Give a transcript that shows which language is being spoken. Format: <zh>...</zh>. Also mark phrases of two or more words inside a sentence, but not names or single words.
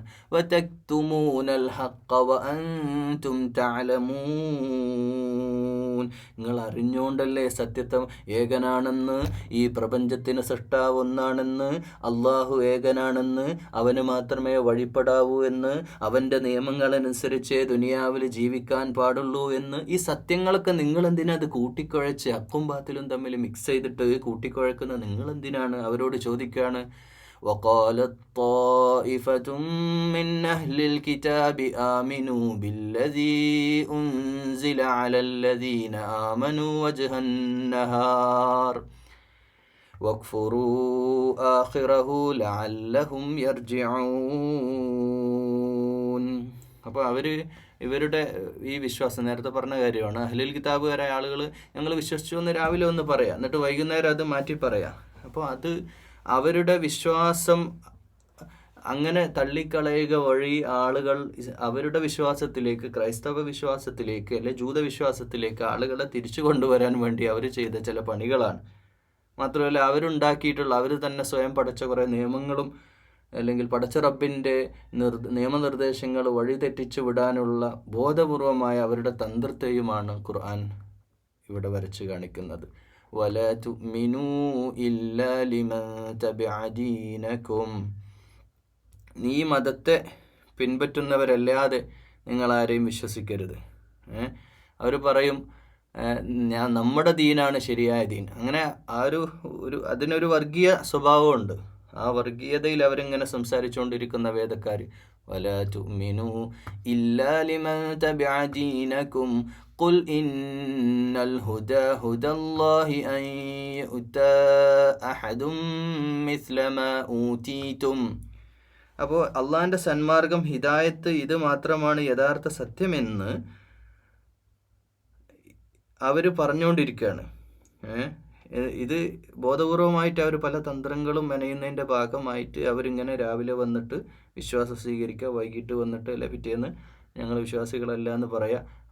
<ar>وتكتمون الحق وأنتم تعلمون,</ar> <ml>നിങ്ങൾ അറിഞ്ഞുകൊണ്ടല്ലേ സത്യത്തെ ഏകനാണെന്ന്, ഈ പ്രപഞ്ചത്തിന് സൃഷ്ടാവ് ഒന്നാണെന്ന്, അള്ളാഹു ഏകനാണെന്ന്, അവന് മാത്രമേ വഴിപ്പെടാവൂ എന്ന്, അവൻ്റെ നിയമങ്ങളനുസരിച്ച് ദുനിയാവിൽ ജീവിക്കാൻ പാടുള്ളൂ എന്ന്, ഈ സത്യങ്ങളൊക്കെ നിങ്ങളെന്തിനാ അത് കൂട്ടിക്കുഴച്ച് ഹക്കും ബാത്തിലും തമ്മിൽ മിക്സ് ചെയ്തിട്ട് കൂട്ടിക്കുഴക്കുന്നത്? നിങ്ങളെന്തിനാണ്? അവരോട് ചോദിക്കുകയാണ്.</ml> <ar>وقالت طائفة من أهل الكتاب آمنوا بالذي أنزل على الذين آمنوا وجه النهار واكفروا آخره لعلهم يرجعون.</ar> <ml>അപ്പോൾ ഇവരുടെ ഈ വിശ്വാസം നേരത്തെ പറഞ്ഞ കാര്യമാണ്. അഹ്ലുൽ കിതാബുകാരായ ആളുകൾ ഞങ്ങൾ വിശ്വസിച്ചു എന്ന് രാവിലെ ഒന്ന് പറയാം, എന്നിട്ട് വൈകുന്നേരം അത് മാറ്റി പറയാം. അപ്പോൾ അത് അവരുടെ വിശ്വാസം അങ്ങനെ തള്ളിക്കളയുക വഴി ആളുകൾ അവരുടെ വിശ്വാസത്തിലേക്ക്, ക്രൈസ്തവ വിശ്വാസത്തിലേക്ക് അല്ലെ ജൂതവിശ്വാസത്തിലേക്ക് ആളുകളെ തിരിച്ചു കൊണ്ടുവരാൻ വേണ്ടി അവർ ചെയ്ത ചില പണികളാണ്. മാത്രമല്ല അവരുണ്ടാക്കിയിട്ടുള്ള, അവർ തന്നെ സ്വയം പഠിച്ച കുറേ നിയമങ്ങളും അല്ലെങ്കിൽ പടച്ച റബ്ബിൻ്റെ നിയമനിർദ്ദേശങ്ങൾ വഴിതെറ്റിച്ചു വിടാനുള്ള ബോധപൂർവമായ അവരുടെ തന്ത്രത്തെയുമാണ് ഖുർആൻ ഇവിടെ വരച്ച് കാണിക്കുന്നത്.</ml> <ar>ولا تؤمنوا إلا لمن تبع دينكم,</ar> <ml>നീ മതത്തെ പിൻപറ്റുന്നവരല്ലാതെ നിങ്ങളാരെയും വിശ്വസിക്കരുത്. അവർ പറയും നമ്മുടെ ദീനാണ് ശരിയായ ദീൻ. അങ്ങനെ ആ ഒരു അതിനൊരു വർഗീയ സ്വഭാവമുണ്ട്. ആ വർഗീയതയിൽ അവരിങ്ങനെ സംസാരിച്ചുകൊണ്ടിരിക്കുന്ന വേദക്കാർ,</ml> <ar>ولا تؤمنوا إلا لمن تبع دينكم قل إن الهدى هدى الله أن يؤتى أحد مثل ما أوتيتم.</ar> <ml>അപ്പോൾ അള്ളാഹിൻ്റെ സന്മാർഗം, ഹിദായത്ത് ഇത് മാത്രമാണ് യഥാർത്ഥ സത്യമെന്ന് അവർ പറഞ്ഞുകൊണ്ടിരിക്കുകയാണ്. ഇത് ബോധപൂർവമായിട്ട് അവർ പല തന്ത്രങ്ങളും മെനയുന്നതിൻ്റെ ഭാഗമായിട്ട് അവരിങ്ങനെ രാവിലെ വന്നിട്ട് വിശ്വാസം സ്വീകരിക്കുക, വൈകിട്ട് വന്നിട്ട് അല്ലെ പിറ്റേന്ന് ഞങ്ങൾ വിശ്വാസികളല്ല എന്ന് പറയാം.</ml>